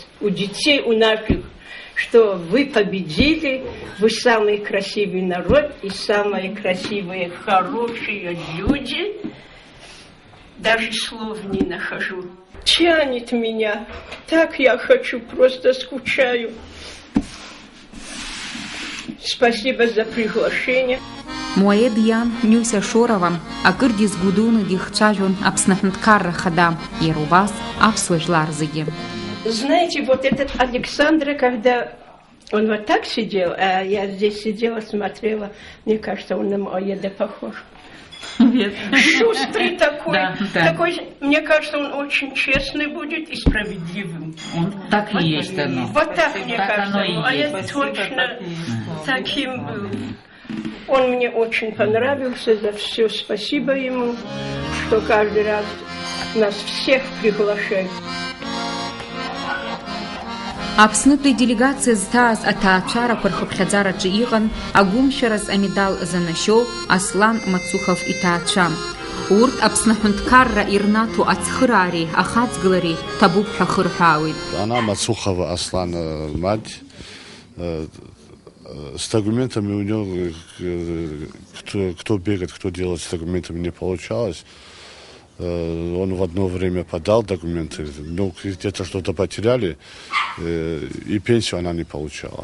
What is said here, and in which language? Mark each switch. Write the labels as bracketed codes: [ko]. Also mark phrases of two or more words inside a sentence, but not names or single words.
[ru] У детей, у наших, что вы победили, вы самый красивый народ и самые красивые, хорошие люди. Даже слов не нахожу. Тянет меня. Так я хочу, просто скучаю. Спасибо за приглашение. [ab] Муаед иан Нюся Шорова акыр дизгәыдуны дихцәажәон Аԥсны аҳәынҭқарра хада, иара убас аԥсуа жәлар зегьы. [ru] Знаете, вот этот Александр, когда он вот так сидел, а я здесь сидела, смотрела, мне кажется, он на Муаеда похож. Шустрый такой, такой, мне кажется, он очень честный будет и справедливым. Он так и есть. Вот так, мне кажется, Муаед точно таким был. Он мне очень понравился, за все спасибо ему, что каждый раз нас всех приглашает. [ab] Аԥснытәи делегациа зҭааз аҭаацәарақәа рхыԥхьаӡараҿы иҟан агәымшәараз амедал занашьоу Аслан Мацухов иҭаацәа. Урҭ Аԥсны аҳәынҭқарра ирнаҭо ацхыраареи ахаҵгылареи ҭабуп ҳәа хырҳәаауеит. [ru] Она Мацухова Аслана мать. С документами у него, кто бегает, кто делает с документами, не получалось. Он в одно время подал документы, но где-то что-то потеряли, и пенсию она не получала.